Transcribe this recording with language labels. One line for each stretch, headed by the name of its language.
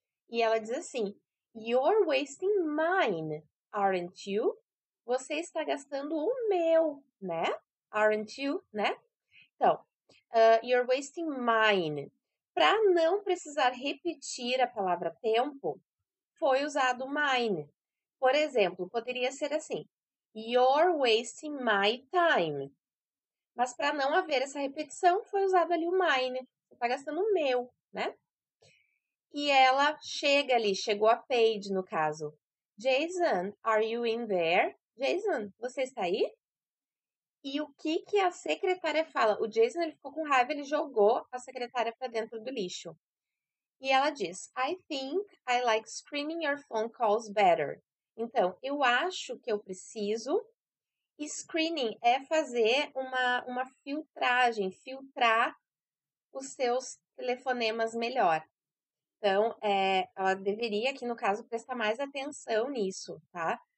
Portuguese: E ela diz assim:
English: You're wasting mine, aren't you?
Portuguese: Você está gastando o meu, né?
English: Aren't you, né?
Portuguese: Então,
English: you're wasting mine.
Portuguese: Para não precisar repetir a palavra tempo, foi usado mine. Por exemplo, poderia ser assim:
English: You're wasting my time.
Portuguese: Mas para não haver essa repetição, foi usado ali o mine. Você está gastando o meu, né? E ela chega ali, chegou a Paige no caso.
English: Jason, are you in there? Jason,
Portuguese: você está aí? E o que a secretária fala? O Jason ele ficou com raiva, ele jogou a secretária para dentro do lixo. E ela diz:
English: I think I like screening your phone calls better.
Portuguese: Então, eu acho que eu preciso. Screening é fazer uma filtragem, filtrar os seus telefonemas melhor. Então, ela deveria, aqui no caso, prestar mais atenção nisso, tá?